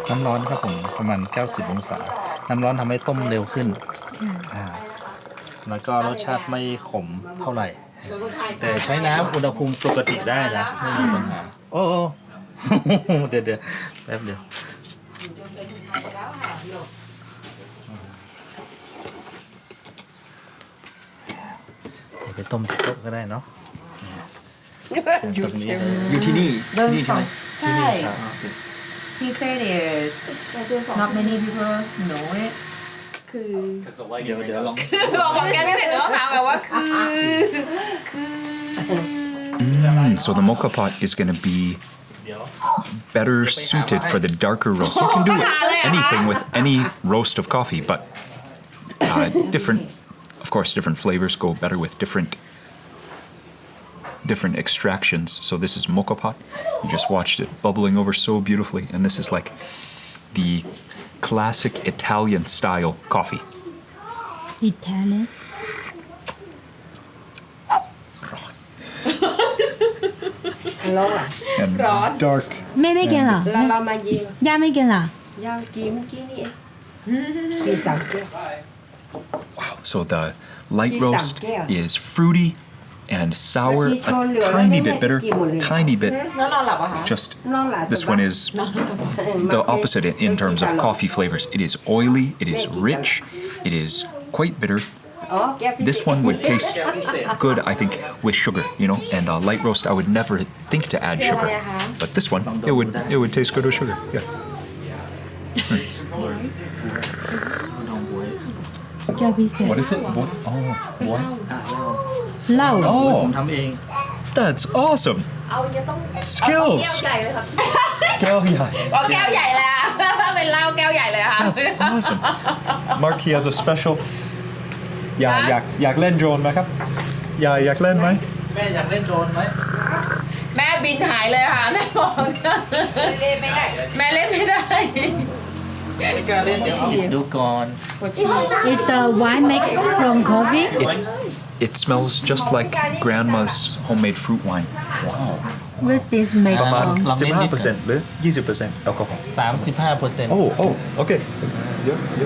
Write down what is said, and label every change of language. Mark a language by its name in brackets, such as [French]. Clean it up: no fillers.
[Thai] น้ำร้อนครับผมประมาณ 90 องศา น้ำร้อนทำให้ต้มเร็วขึ้นแล้วก็รสชาติไม่ขมเท่าไหร่ แต่ใช้น้ำอุณหภูมิปกติได้นะไม่มีปัญหาโอ้เดี๋ยวแป๊บเดียวไปต้มที่โต๊ะก็ได้เนาะอยู่ตรงนี้เลย อยู่ที่นี่ ที่นี่ใช่ ครับ [English] He said is not many people know it คือ [Thai] เดี๋ยวลอง บอกแกไม่เห็นเนื้อค่ะแบบว่าคือ [English] So the mocha pot is going to be better suited for the darker roast. You can do anything with any roast of coffee, but different, of course, different flavors go better with different extractions. So this is mocha pot. You just watched it bubbling over so beautifully, and this is like the classic Italian style coffee. Italian And dark. [Thai] แม่ไม่กินเหรอ เรามายิง ย่าไม่กินเหรอ ย่างกินเมื่อกี้นี่เองกินสามแก้ว [English] So the light roast is fruity and sour, a tiny bit bitter, tiny bit. [Thai] แล้วนอนหลับอะคะ [English] Just [Thai] นอนหลับ [English] this one is the opposite in terms of coffee flavors. It is oily, it is rich, it is quite bitter. [Thai] อ๋อแก้วพิเศษ [English] This one would taste good, I think, with sugar, you know. And light roast, I would never think to add sugar, but this one, it would taste good with sugar. Yeah. [Thai] แก้วพิเศษ [English] What is it? What? Oh, what? [Thai] เหล้า ผมทำเอง [English] That's awesome. [Thai] เอาจะต้อง [English] Skills. [Thai] แก้วใหญ่เลยค่ะ แก้วใหญ่ เอาแก้วใหญ่เลยอะเป็นเหล้าแก้วใหญ่เลยค่ะ [English] That's awesome. Mark, he has a special. [Thai] อยากเล่นโดรนไหมครับอยากเล่นไหม แม่อยากเล่นโดรนไหม แม่บินหายเลยค่ะแม่บอกเล่นไม่ได้แม่เล่นไม่ได้ ไม่กล้าเล่นเดี๋ยวหยิบดูก่อน [English] Is the wine made from coffee It smells just like grandma's homemade fruit wine. Wow. What's this made [Thai] ประมาณ [English] from [Thai] 15%หรือ 20% แอลกอฮอล์ 35% [English] Oh, okay. Yep.